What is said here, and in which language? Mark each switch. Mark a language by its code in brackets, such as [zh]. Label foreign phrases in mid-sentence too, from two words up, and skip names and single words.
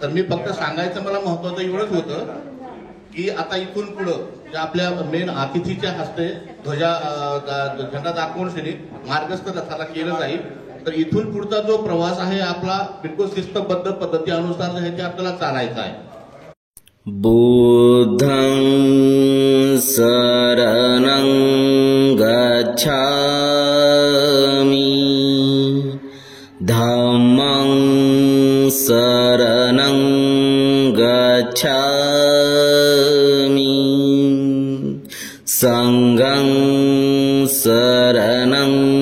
[mr] तर मी फक्त सांगायचं मला महत्वाचं एवढंच होतं की आता इथून पुढं जे आपल्या मेन अतिथीच्या हस्ते झेंडा दाखवून मार्गस्थ रथाला केलं जाईल. तर इथून पुढचा जो प्रवास आहे आपला बिलकुल शिस्तबद्ध पद्धतीनुसार आहे ते आपल्याला चालायचा आहे. [pi] बुद्धं शरणं गच्छामि धम्मं शरणं गच्छामि संघं शरणं